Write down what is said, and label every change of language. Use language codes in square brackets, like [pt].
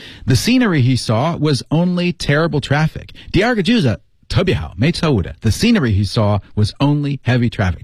[en] The scenery he saw was only terrible traffic. [zh] 第二个句子特别好没错误的。 [en] The scenery he saw was only heavy traffic.